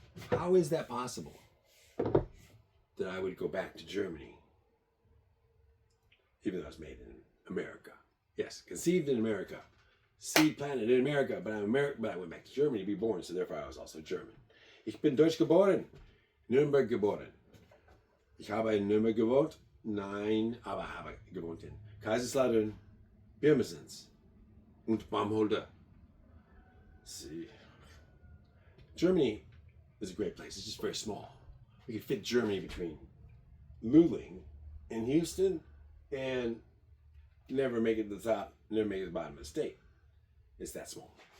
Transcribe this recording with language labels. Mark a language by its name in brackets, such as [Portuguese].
[English] How is that possible? That I would go back to Germany, even though I was made in America. Yes, conceived in America, seed planted in America, but I'm American. But I went back to Germany to be born, so therefore I was also German. [German] Ich bin Deutsch geboren, Nürnberg geboren. Ich habe in Nürnberg gewohnt, nein, aber habe gewohnt in Kaiserslautern, Pirmasens und Baumholder. [English] See, Germany is a great place. It's just very small. We could fit Germany between Luling and Houston and never make it to the top, never make it to the bottom of the state. It's that small.